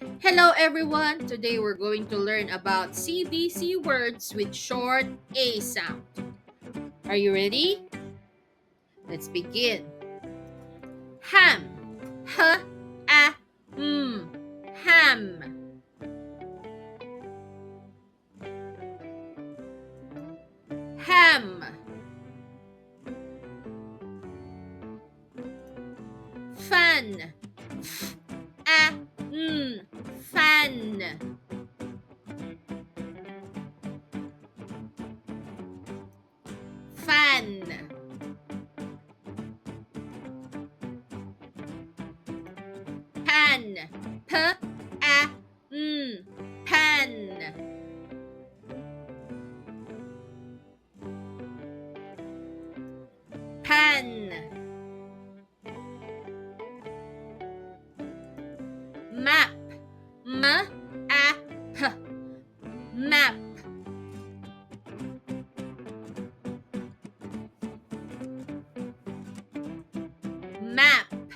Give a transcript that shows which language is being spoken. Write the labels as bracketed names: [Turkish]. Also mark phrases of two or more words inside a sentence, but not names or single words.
[English] Hello everyone! Today we're going to learn about CVC words with short A sound. Are you ready? Let's begin. Ham. H-A-M. Ham. Ham. Fan. F-A-N. Fan. Fan. Pan. P-A-N. Pan. Pan. Map. M-A-P. Map. Map.